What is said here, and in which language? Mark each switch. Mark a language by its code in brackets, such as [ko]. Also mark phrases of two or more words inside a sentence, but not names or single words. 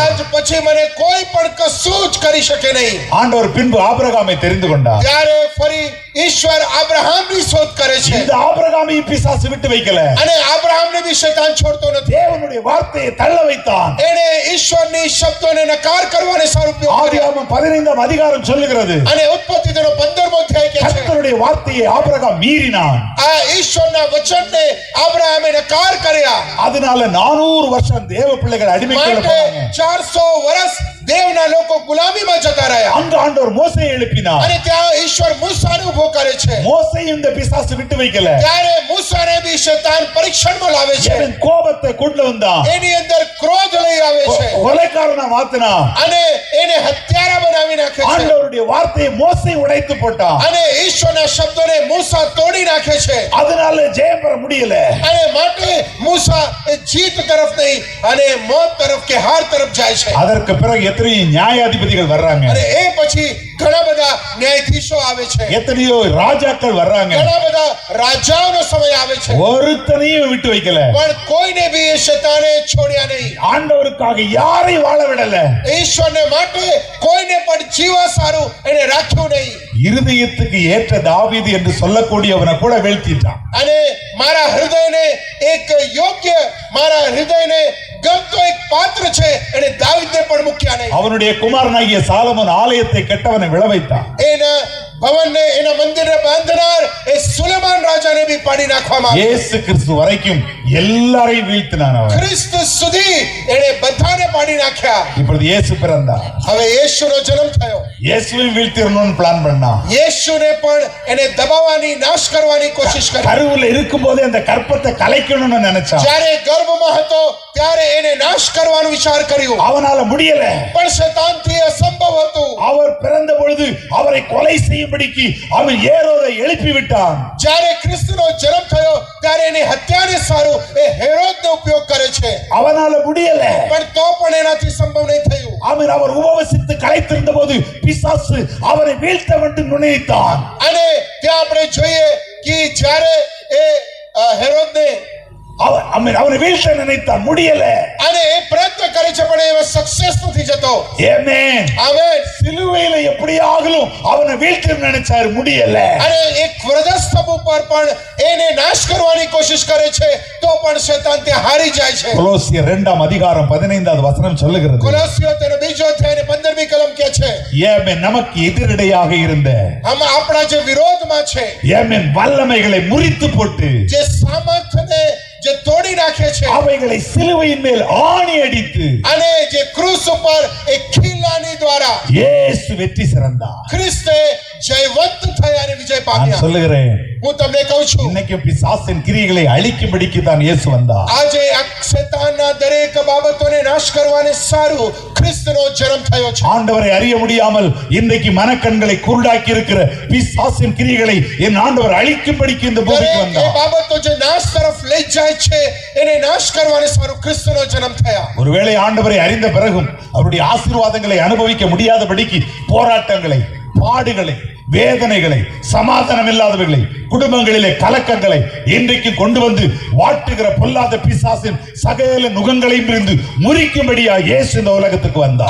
[gu] આજ પછી મને કોઈ પણ કશું જ કરી શકે નહીં. [ta] ஆண்டவர் பின்பு ஆபிரகாமை தெரிந்து கொண்டார். [gu] ત્યારે ફરી ઈશ્વર આબ્રાહામની શોધ કરે છે. [ta] இந்த ஆபிரகாமை பிசாசு விட்டு வைக்கல. [gu] અને આબ્રાહામને બી શૈતાન છોડતો નથી. [ta] தேவனுடைய வார்த்தையை தள்ள வைத்தான். [gu] એણે ઈશ્વરની શબ્દોને નકાર કરવાને સારું ઉપયોગ કર્યો. [ta] ஆதியாகமம் 15ஆம் அதிகாரம் சொல்லுகிறது. [gu] અને ઉત્પત્તિ તેનો 15મો અધ્યાય કહે છે [ta] கர்த்தருடைய வார்த்தையை ஆபிரகாம் மீறினான். [gu] આ ઈશ્વરના વચનને આબ્રાહામે નકાર કર્યા. [ta] அதனால 400 வருஷம் தேவ பிள்ளைகள் அடிமைக்குள்ள [gu] માટે [ta] போனாங்க. [gu] 400 વર્ષ દેવના લોકો ગુલામીમાં જતા રહ્યા. [ta] அங்க ஆண்டவர் மோசேயை எழுப்பினார். [gu] અને ત્યાં ઈશ્વર મૂસાને ઉભો કરે છે. [ta] மோசேயை இந்த பிசாசு விட்டு வைக்கல. [gu] ત્યારે મૂસાને બી શૈતાન પરીક્ષણમાં લાવે છે. [ta] அவன் கோபத்தை கொண்டு வந்தான். [gu] એની અંદર ક્રોધ લઈ આવે છે [ta] கொலைக்காரனா மாத்தினான். [gu] અને એને હત્યારા બનાવી નાખે છે. [ta] ஆண்டவருடைய வார்த்தையை மோசே உடைத்து போட்டான். [gu] અને ઈશ્વરના શબ્દોને મૂસા તોડી નાખે છે. [ta] அதனால ஜெயம் பெற முடியல. [gu] અને માટે મૂસા એ જીત તરફ નહીં અને મોત તરફ કે હાર તરફ જાય છે. [ta] அதற்கு பிறகு எத்தனையோ நியாயாதிபதிகள் வர்றாங்க. [gu] અને એ પછી ઘણા બધા ન્યાયાધીશો આવે છે. [ta] எத்தனையோ ராஜாக்கள் வர்றாங்க. [gu] ઘણા બધા રાજાઓનો સમય આવે છે. [ta] ஒருத்தனையும் விட்டு வைக்கல. [gu] પણ કોઈને બી એ શૈતાને છોડ્યા નહીં. [ta] ஆண்டவருக்காக யாரையும் வாழ விடல. [gu] ઈશ્વરને માટે કોઈને પણ જીવા સારું એને રાખ્યું નહીં. [ta] இருதயத்துக்கு ஏற்ற தாவீது என்று சொல்லக்கூடியவனை கூட வீழ்த்திட்டான். [gu] અને મારા હૃદયને એક યોગ્ય મારા હૃદયને ગમતો એક પાત્ર છે એને દાવીદને પણ મૂક્યા નહીં. [ta] அவனுடைய குமாரனாகிய சாலமோன் ஆலயத்தை கெட்டவனை விழ வைத்தான். [gu] એના ભવનને એના મંદિરને બાંધનાર એ સુલેમાન રાજાને બી પાડી નાખવામાં આવ્યો. [ta] இயேசு கிறிஸ்து வரைக்கும் எல்லாரையும் வீழ்த்தினான் அவன். [gu] ખ્રિસ્ત સુધી એણે બધાને પાડી નાખ્યા. [ta] இப்பொழுது இயேசு பிறந்தார். [gu] હવે యేసుનો જન્મ થયો. [ta] இயேசுவையும் வீழ்த்திடணும்னு பிளான் பண்ணான். [gu] యేసుને પણ એને દબાવવાની નાશ કરવાની કોશિશ કરી. [ta] கருவுல இருக்கும்போதே அந்த கற்பத்தை கலைக்கணும்னு நினைச்சான். [gu] જ્યારે ગર્ભમાં હતો ત્યારે એને નાશ કરવાનો વિચાર કર્યો. [ta] அவனால முடியல. [gu] પણ શૈતાનથી અસંભવ હતું. [ta] அவர் பிறந்த பொழுது அவரை கொலை செய்யும்படிக்கு அவன் ஏரோதை எழுப்பி விட்டான். [gu] જ્યારે ખ્રિસ્તનો જન્મ થયો ત્યારે એની હત્યાને સારું એ હેરોદનો ઉપયોગ કરે છે. [ta] அவனால முடியல. [gu] પણ તો પણ એનાથી સંભવ નહીં થયું. [ta] அவன் அவர் உபவசித்து களைத்திருந்த போது பிசாசு அவரை வீழ்த்த வேண்டும் நினைத்தான். [gu] અને ત્યાં આપણે જોઈએ કે જ્યારે એ હેરોદને [ta] அவனை வீழ்த்த நினைத்தான், முடியல. [gu] અને એ પ્રયત્ન કરે છે પણ એ સક્સેસ નથી જતો. [ta] ஆமென். [gu] આમેન. [ta] சிலுவையில எப்படியாகலும் அவனை வீழ்த்த நினைச்சாரு, முடியல. [gu] અને એક વ્રજસ્તંભ ઉપર પણ એને નાશ કરવાની કોશિશ કરે છે તો પણ શૈતાન ત્યાં હારી જાય છે. [ta] கொலோசியர் 2ஆம் அதிகாரம் 15வது வசனம் சொல்லுகிறது. [gu] કોલોસીઓ તેનો બીજો અધ્યાય અને 15મી કલમ કહે છે [ta] ஆமென். நமக்கு எதிரடையாக இருந்த [gu] આપણા જે વિરોધમાં છે [ta] ஆமென் வல்லமைகளை முறித்து போட்டு [gu] જે સામર્થ્યને જે તોડી નાખે છે [ta] அவைகளை சிலுவையின் மேல் ஆணி அடித்து [gu] અને જે ક્રૂસ ઉપર એક ખીલાની દ્વારા [ta] இயேசு வெற்றி சிறந்தார். [gu] ખ્રિસ્તે જયવંત થયા અને વિજય [ta] நான் [gu] પામ્યા. [ta] சொல்லுகிறேன், [gu] હું તમને કહું છું [ta] இன்னைக்கு பிசாசின் கிரியைகளை அழிக்கும்படிக்கு தான் இயேசு வந்தார். [gu] આજે આ શૈતાનના દરેક બાબતોને નાશ કરવાને સારું ખ્રિસ્તનો જન્મ થયો છે. [ta] ஆண்டவரை அறிய முடியாமல் இன்றைக்கு மனக்கண்களை குருடாக்கி இருக்கிற பிசாசின் கிரியைகளை என் ஆண்டவர் அழிக்கும்படிக்கு இந்த பூமிக்கு [gu] દરેક એ [ta] வந்தார். [gu] બાબતો જે નાશ તરફ લઈ જાય છે એને નાશ કરવાને સારું ખ્રિસ્તનો જન્મ થયા. [ta] ஒருவேளை ஆண்டவரை அறிந்த பிறகும் அவருடைய ஆசீர்வாதங்களை அனுபவிக்க முடியாதபடிக்கு போராட்டங்களை, பாடுகளை, வேதனைகளை, சமாதானம் இல்லாதவைகளை, குடும்பங்களிலே கலக்கங்களை இன்றைக்கு கொண்டு வந்து வாட்டுகிற பொல்லாத பிசாசின் சகல நுகங்களையும் இருந்து முறிக்கும்படியா இயேசு இந்த உலகத்துக்கு வந்தார்.